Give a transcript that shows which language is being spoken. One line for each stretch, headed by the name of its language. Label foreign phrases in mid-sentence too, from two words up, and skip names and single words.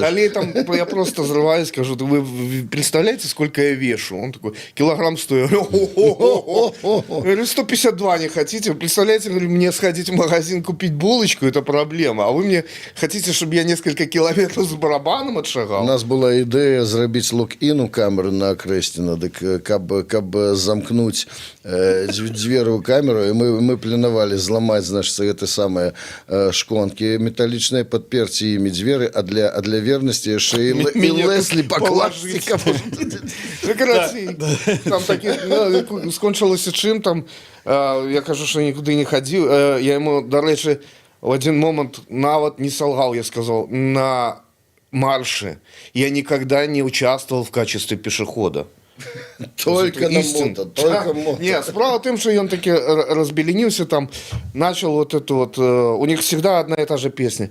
Russian: Далее там я просто взрываюсь, скажу, вы представляете, сколько я вешу? Он такой, килограмм 100. Я говорю, 152 не хотите? Вы представляете, говорю, мне сходить в магазин купить булочку, это проблема. А вы мне хотите, чтобы я несколько километров с барабаном отшагал?
Belarusian: У нас была ідэя зрабіць лок-ін у камеры на Акрэсціна, дык каб замкнуць дзверы ў камеру, і мы планавалі зламаць, значыцца, гэта самае шклонкі металлічныя, падперці імі дзверы, а для вернасці яшчэ і Леслі пакласці. Там такі, скончылася чым, там, я кажу, што нікуды не хадзіў. Я яму, дарэчы,
Russian: в один момент нават не солгал, я сказал, на марше я никогда не участвовал в качестве пешехода. Только на мото, только мото. Нет, справа в том, что он таки разбеленился там, начал вот это вот, у них всегда одна и та же песня.